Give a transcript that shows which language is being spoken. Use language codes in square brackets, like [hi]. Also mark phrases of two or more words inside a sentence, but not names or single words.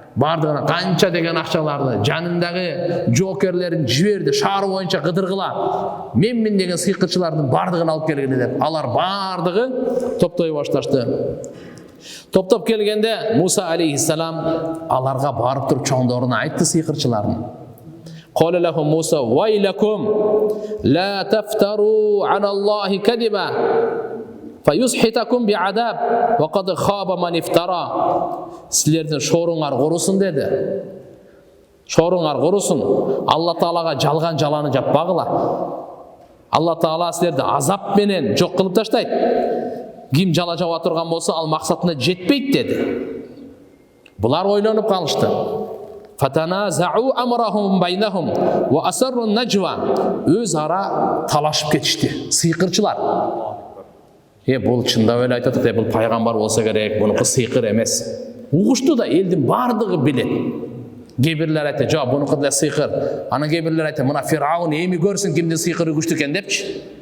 [ky] Бардыгына канча деген акчаларды, жанындагы жокерлерин жиберди, шаар боюнча кыдыргыла. Менмин деген сыйкырчылардын бардыгын алып келгиле деп. Алар бардыгы топтой башташты. Топтоп келгенде Муса алейхиссалам аларга барып туруп чоңдоруна айтты сыйкырчылардын. [ar] قَالَ لَهُمْ مُوسَىٰ وَيْلَكُمْ لَا تَفْتَرُوا عَلَى اللَّهِ كَذِبًا فَيُسْحِتَكُمْ بِعَذَابٍ وَقَدْ خَابَ مَنِ افْتَرَىٰ. [ky] Силердин шоруңар курусун деди. Шоруңар курусун. Алла Таалага жалган жаланы жаппагыла. Алла Таала силерди азап менен жок кылып таштайт. Ким жала жаба турган болсо, ал максатына жетпейт деди. Булар ойлонуп калышты. [ar] فَتَنَازَعُوا أَمْرَهُمْ بَيْنَهُمْ وَأَسَرُّوا النَّجْوَىٰ. [ky] Өз ара талашып кетишти сыйкырчылар. Бул чындап эле айтат, бул пайгамбар болсо керек, бунуку сыйкыр эмес. Угушту да элдин бардыгы билет. Кээ-бирлер айтты, жок, бунуку деле сыйкыр. Анан кээ-бирлер айтты, мына Фираун эми көрсүн кимдин сыйкыры күчтүү экен депчи.